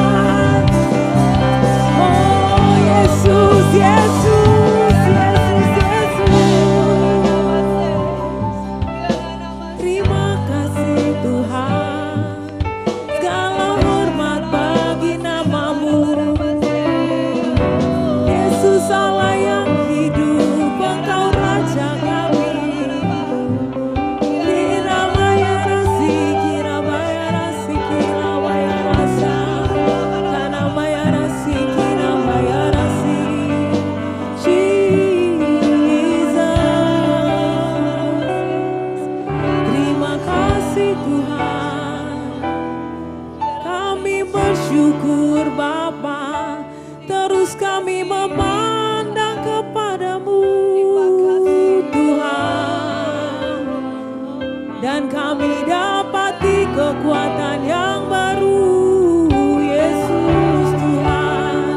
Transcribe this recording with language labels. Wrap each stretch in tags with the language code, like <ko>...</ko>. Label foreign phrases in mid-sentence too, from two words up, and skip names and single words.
<id>Oh Yesus, Yesus, Yesus, Yesus. Terima kasih Tuhan, segala hormat bagi nama-Mu. Yesus Allah yang hidup, Engkau Raja kami. Kirabaya rasi, kirabaya rasi, kirabaya rasa, kanabaya rasi, kirabaya rasi. Jesus, terima kasih Tuhan, kami bersyukur Bapa, terus kami memandang kepadamu Tuhan, dan kami dapati kekuatan yang baru Yesus Tuhan.</id>